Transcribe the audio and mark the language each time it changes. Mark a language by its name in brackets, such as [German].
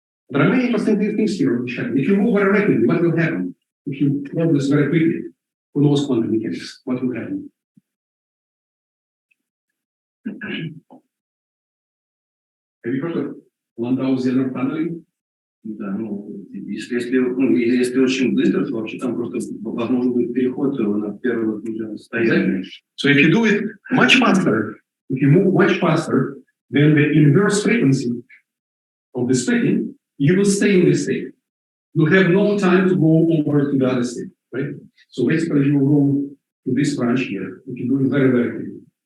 [English] There are many interesting things here. If you move very rapidly, what will happen? If you move this very quickly, who knows quantum mechanics? What will happen? Have you heard of Landau-Zeller tunneling? [Russian] Да, если очень быстро, то вообще там просто возможно будет переход на первое состояние. [English] So if you do it much faster, if you move much faster, then the inverse frequency of the splitting, you will stay in this state. You have no time to go over to the other state, right? So basically you will go to this branch here, if you do it very, very quickly.